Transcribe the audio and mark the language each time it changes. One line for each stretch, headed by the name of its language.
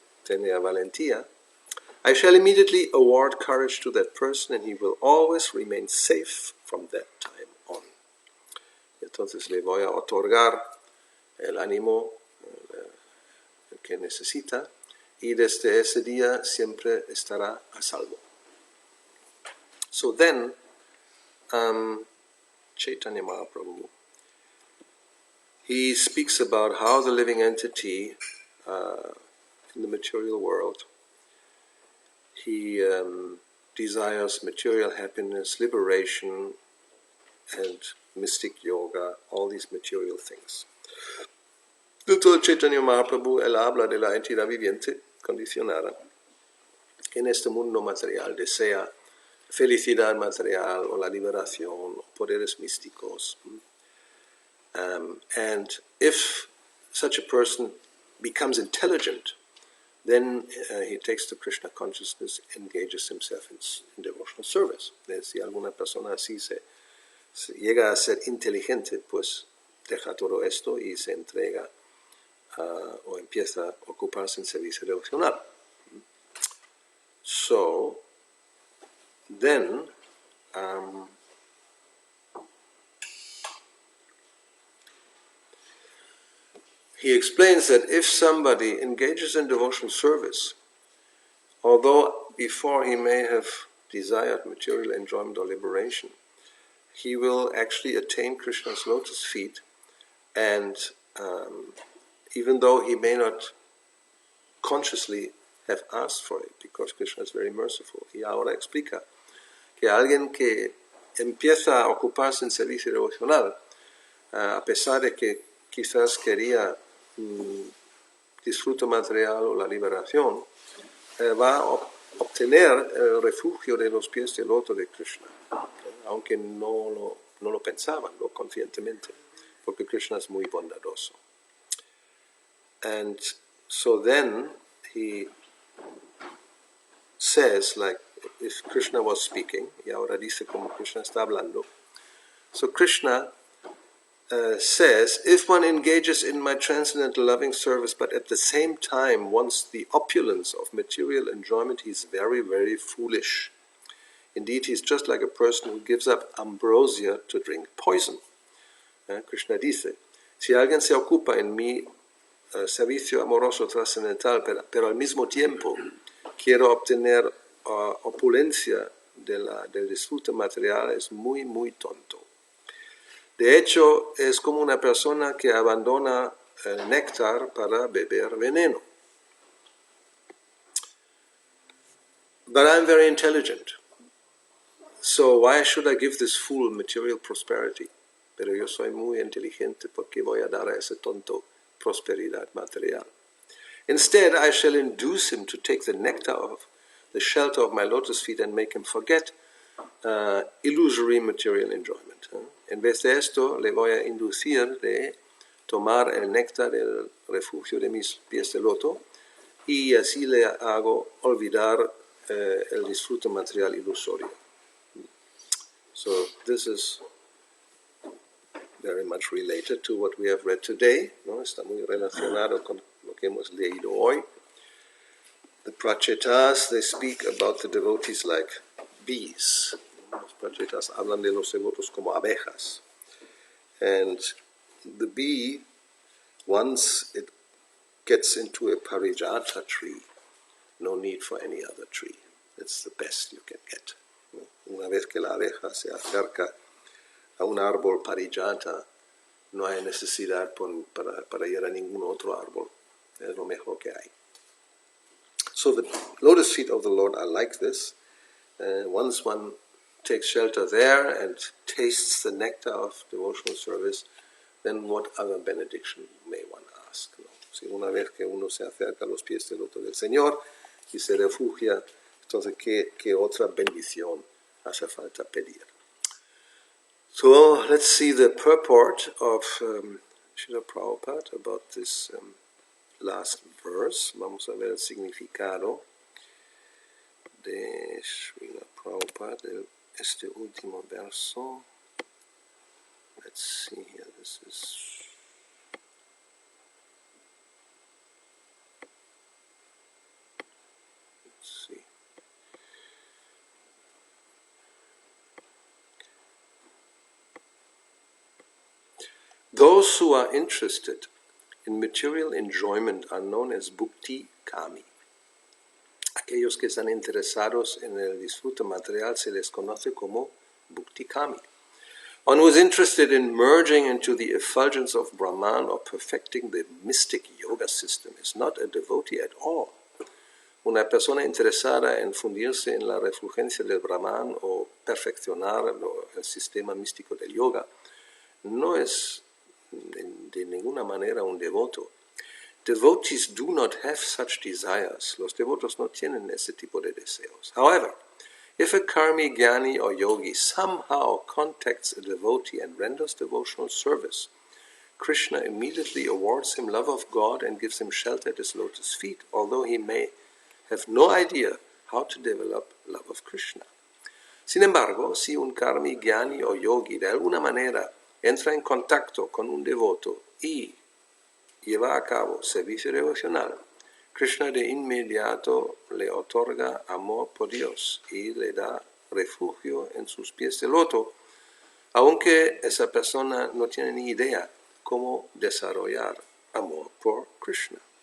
Spanish: tener valentía,
English: I shall immediately award courage to that person and he will always remain safe from that time on.
Spanish: Entonces le voy a otorgar el ánimo que necesita y desde ese día siempre estará a salvo.
English: So then, Chaitanya Mahaprabhu, he speaks about how the living entity in the material world, he desires material happiness, liberation, and mystic yoga, all these material things.
Spanish: Entonces Chaitanya Mahaprabhu, él habla de la entidad viviente condicionada que en este mundo material desea felicidad material o la liberación o poderes místicos.
English: And if such a person becomes intelligent, then he takes to Krishna consciousness, engages himself in devotional service.
Spanish: Si alguna persona así se llega a ser inteligente, pues deja todo esto y se entrega o empieza a ocuparse en servicio devocional.
English: So, then, he explains that if somebody engages in devotional service, although before he may have desired material enjoyment or liberation, he will actually attain Krishna's lotus feet, and even though he may not consciously have asked for it, because Krishna is very merciful.
Spanish: Y ahora explica que alguien que empieza a ocuparse en servicio devocional, a pesar de que quizás quería disfrute material o la liberación, va a obtener el refugio de los pies del loto de Krishna, aunque no lo pensaban, no conscientemente, porque Krishna es muy bondadoso.
English: And so then he says, like if Krishna was speaking,
Spanish: y ahora dice como Krishna está hablando.
English: So Krishna says, if one engages in my transcendental loving service, but at the same time wants the opulence of material enjoyment, he's very, very foolish. Indeed, he's just like a person who gives up ambrosia to drink poison.
Spanish: Krishna dice, si alguien se ocupa en mi servicio amoroso trascendental, pero al mismo tiempo quiero obtener opulencia del disfrute material, es muy, muy tonto. De hecho, es como una persona que abandona el néctar para beber veneno.
English: But I'm very intelligent. So why should I give this fool material prosperity?
Spanish: Pero yo soy muy inteligente, porque voy a dar a ese tonto prosperidad material.
English: Instead, I shall induce him to take the nectar of the shelter of my lotus feet and make him forget illusory material enjoyment.
Spanish: En vez de esto, le voy a inducir de tomar el néctar del refugio de mis pies de loto y así le hago olvidar el disfrute material ilusorio.
English: So this is very much related to what we have read today,
Spanish: ¿no? Está muy relacionado con lo que hemos leído hoy.
English: The Pracetas, they speak about the devotees like bees.
Spanish: Los Pracetas hablan de los devotos como abejas.
English: And the bee, once it gets into a parijata tree, no need for any other tree. It's the best you can get.
Spanish: Una vez que la abeja se acerca a un árbol parijata, no hay necesidad para ir a ningún otro árbol. Es lo mejor que hay.
English: So the lotus feet of the Lord are like this. Once one takes shelter there and tastes the nectar of devotional service, then what other benediction may one ask?
Spanish: ¿No? Si una vez que uno se acerca a los pies del loto del Señor y se refugia, entonces ¿qué otra bendición hace falta pedir?
English: So let's see the purport of Srila Prabhupada about this last verse.
Spanish: Vamos a ver el significado de Srila Prabhupada, este último verso.
English: Let's see here, this is... Those who are interested in material enjoyment are known as bhukti kami.
Spanish: Aquellos que están interesados en el disfrute material se les conoce como bhukti kami.
English: One who is interested in merging into the effulgence of Brahman or perfecting the mystic yoga system is not a devotee at all.
Spanish: Una persona interesada en fundirse en la refulgencia del Brahman o perfeccionar el sistema místico del yoga no es de ninguna manera un devoto.
English: Devotees do not have such desires.
Spanish: Los devotos no tienen ese tipo de deseos.
English: However, if a karmi, jnani, or yogi somehow contacts a devotee and renders devotional service, Krishna immediately awards him love of God and gives him shelter at his lotus feet, although he may have no idea how to develop love of Krishna.
Spanish: Sin embargo, si un karmi, jnani o yogi de alguna manera entra en contacto con un devoto y lleva a cabo servicio devocional, Krishna de inmediato le otorga amor por Dios y le da refugio en sus pies de loto, aunque esa persona no tiene ni idea cómo desarrollar amor por Krishna.